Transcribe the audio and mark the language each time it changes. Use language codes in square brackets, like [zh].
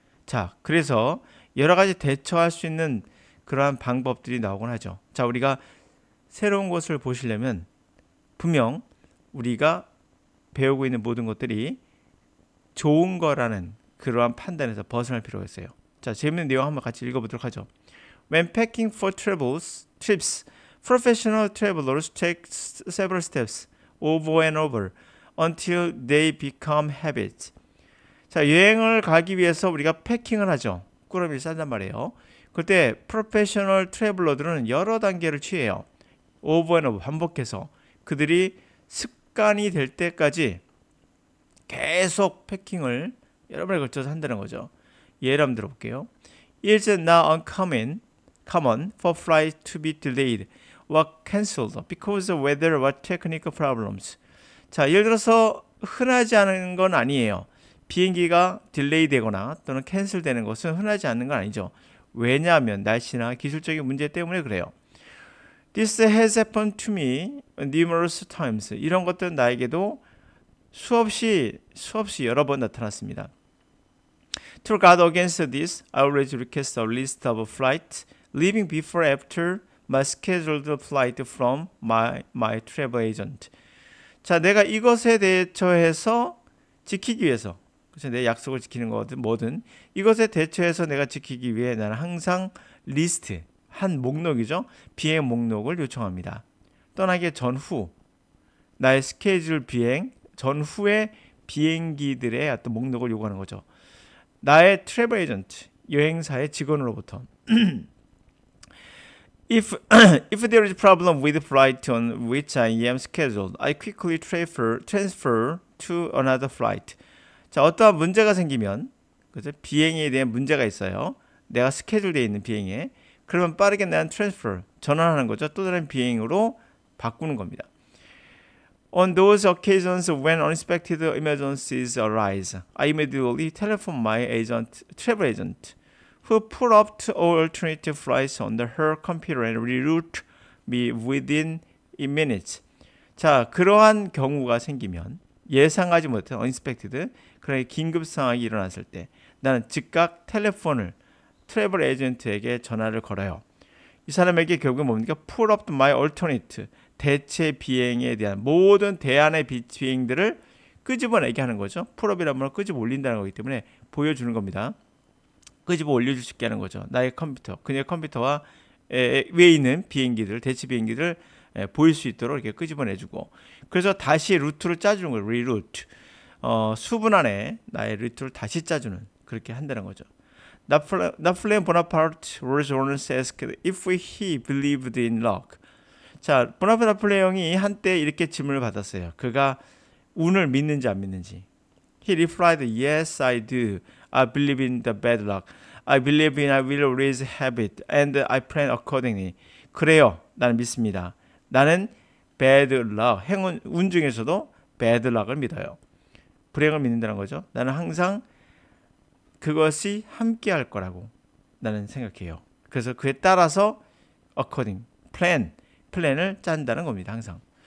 [ko] 자, 그래서 여러 가지 대처할 수 있는 그러한 방법들이 나오곤 하죠. 자, 우리가 새로운 것을 보시려면 분명 우리가 배우고 있는 모든 것들이 좋은 거라는 그러한 판단에서 벗어날 필요가 있어요. 자, 재밌는 내용 한번 같이 읽어보도록 하죠. [en] When packing for trips, professional travelers take several steps over and over until they become habits. [ko] 자, 여행을 가기 위해서 우리가 패킹을 하죠. 꾸러미를 싼단 말이에요. 그때 프로페셔널 트래블러들은 여러 단계를 취해요. [en] over and over, [ko] 반복해서 그들이 습관이 될 때까지 계속 패킹을 여러 번에 걸쳐서 한다는 거죠. 예를 한번 들어볼게요. [en] It's now common for flights to be delayed or cancelled because of weather or technical problems. [ko] 자, 예를 들어서 흔하지 않은 건 아니에요. 비행기가 딜레이 되거나 또는 캔슬 되는 것은 흔하지 않는 건 아니죠. 왜냐하면 날씨나 기술적인 문제 때문에 그래요. [en] This has happened to me numerous times. [ko] 이런 것들은 나에게도 수없이 여러 번 나타났습니다. [en] To guard against this, I always request a list of flights leaving before or after my scheduled flight from my travel agent. [ko] 자, 내가 이것에 대처해서 지키기 위해서, 그래서 내 약속을 지키는 거든 뭐든 이것에 대처해서 내가 지키기 위해 나는 항상 리스트, 한 목록이죠. 비행 목록을 요청합니다. 떠나기 전후, 나의 스케줄 비행 전후의 비행기들의 어떤 목록을 요구하는 거죠. 나의 트래블 에이전트, 여행사의 직원으로부터 [en] If there is a problem with the flight on which I am scheduled, I quickly transfer to another flight. [ko] 자, 어떠한 문제가 생기면, 그죠? 비행에 대한 문제가 있어요. 내가 스케줄되어 있는 비행에. 그러면 빠르게 나는 전환하는 거죠. 또 다른 비행으로 바꾸는 겁니다. [en] On those occasions when unexpected emergencies arise, I immediately telephone my travel agent, who pull up all alternative flights on her computer and reroute me within minutes. [ko] 자, 그러한 경우가 생기면 예상하지 못한 unexpected, 그런 긴급 상황이 일어났을 때 나는 즉각 트래블 에이전트에게 전화를 걸어요. 이 사람에게 결국은 뭡니까? [en] Pull up my alternate, [ko] 대체 비행에 대한 모든 대안의 비행들을 끄집어내게 하는 거죠. 풀업이라는 걸 끄집어 올린다는 거기 때문에 보여주는 겁니다. 끄집어 올려줄 수 있게 하는 거죠. 나의 컴퓨터, 그녀의 컴퓨터와 위에 있는 비행기들, 대체 비행기들 보일 수 있도록 이렇게 끄집어내주고, 그래서 다시 루트를 짜주는 거예요. 리루트. 수분 안에 나의 루트를 다시 짜주는, 그렇게 한다는 거죠. [en] 나폴레옹 보나파르트 was once asked if he believed in luck. [ko] 자, 보나파르트 나폴레옹이 한때 이렇게 질문을 받았어요. 그가 운을 믿는지 안 믿는지. [en] He replied, yes, I do. I believe in the bad luck. I believe in I will always have it, and I plan accordingly. [ko] 그래요, 나는 믿습니다. 나는 bad luck, 운 중에서도 bad luck을 믿어요. 불행을 믿는다는 거죠. 나는 항상 그것이 함께 할 거라고 나는 생각해요. 그래서 그에 따라서 according, 플랜을 짠다는 겁니다. 항상.